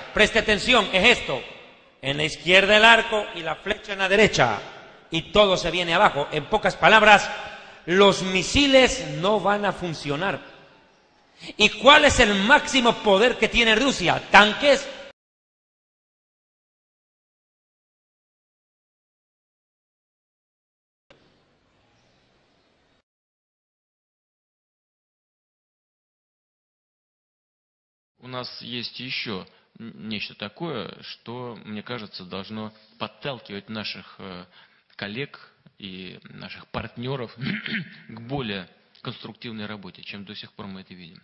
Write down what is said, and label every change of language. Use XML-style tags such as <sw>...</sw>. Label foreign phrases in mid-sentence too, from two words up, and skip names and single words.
<es>Preste atención, es esto. En la izquierda el arco y la flecha en la derecha. Y todo se viene abajo. En pocas palabras, los misiles no van a funcionar. ¿Y cuál es el máximo poder que tiene Rusia? Tanques.</es> <ru>У нас есть еще нечто такое, что, мне кажется, должно подталкивать наших коллег и наших партнеров к более конструктивной работе, чем до сих пор мы это видим.</ru>